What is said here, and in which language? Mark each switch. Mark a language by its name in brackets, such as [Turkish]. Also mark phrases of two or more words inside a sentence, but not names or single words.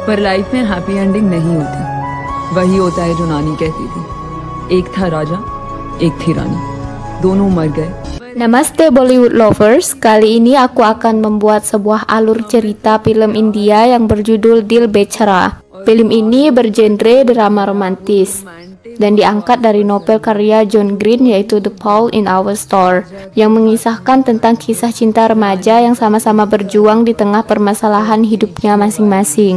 [Hindi] पर लाइफ में [English] happy ending [Hindi] नहीं होती, वही होता है जो नानी कहती थी, एक था राजा, एक थी रानी, दोनों मर गए. [Indonesian] Namaste [English] Bollywood lovers, [Indonesian] kali ini aku akan membuat sebuah alur cerita film India yang berjudul Dil Bechara. Film ini bergenre drama romantis dan diangkat dari novel karya John Green yaitu The Paul in Our Store yang mengisahkan tentang kisah cinta remaja yang sama-sama berjuang di tengah permasalahan hidupnya masing-masing.